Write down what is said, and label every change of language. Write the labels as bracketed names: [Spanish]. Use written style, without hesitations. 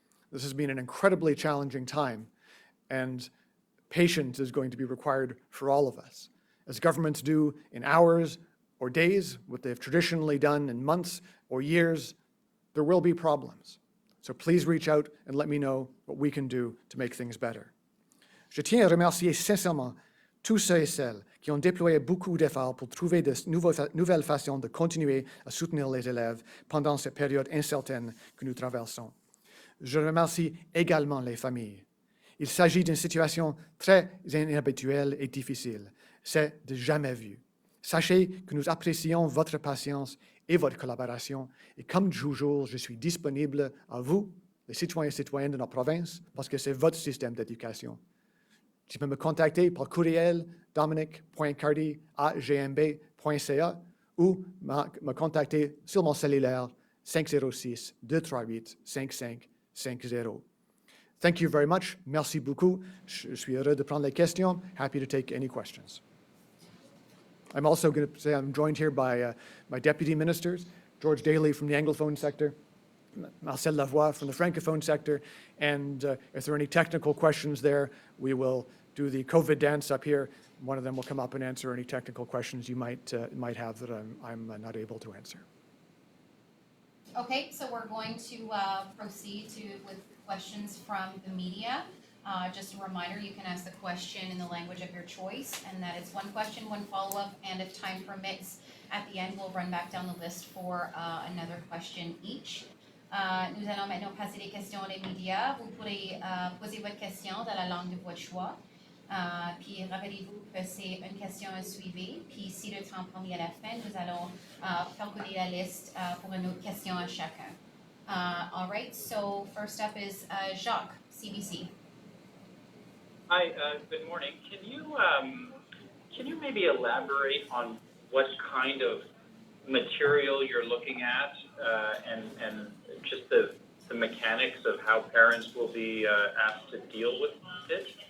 [English] This has been an incredibly challenging time, and patience is going to be required for all of us. As governments do in hours or days, what they've traditionally done in months or years, there will be problems. So please reach out and let me know what we can do to make things better. [French] Je tiens à remercier sincèrement tous ceux et celles qui ont déployé beaucoup d'efforts pour trouver de nouvelles façons de continuer à soutenir les élèves pendant cette période incertaine que nous traversons. Je remercie également les familles. Il s'agit d'une situation très inhabituelle et difficile. C'est de jamais vu. Sachez que nous apprécions votre patience et votre collaboration. Et comme toujours, je suis disponible à vous, les citoyens et citoyennes de notre province, parce que c'est votre système d'éducation. Tu peux me contacter par courriel dominic.cardy@gmb.ca ou me contacter sur mon cellulaire 506-238-5550. [English] Thank you very much. [French] Merci beaucoup. Je suis heureux de prendre les questions. [English] Happy to take any questions. I'm also going to say I'm joined here by my deputy ministers, George Daley from the anglophone sector, Marcel Lavoie from the francophone sector, and if there are any technical questions there, we will do the COVID dance up here. One of them will come up and answer any technical questions you might have that I'm not able to answer. Okay, so we're going to proceed with questions from the media. Just a reminder, you can ask the question in the language of your choice, and that is one question, one follow-up, and if time permits, at the end, we'll run back down the list for another question each. [French] Nous allons maintenant passer les questions des médias. Vous pourrez poser votre question dans la langue de votre choix. Puis rappelez-vous que c'est une question à suivre. Puis si le temps permet à la fin, nous allons faire connaître la liste pour une autre question à chacun. [English] All right, so first up is Jacques, CBC. Hi, good morning. Can you maybe elaborate on what kind of material you're looking at and just the mechanics of how parents will be asked to deal with it?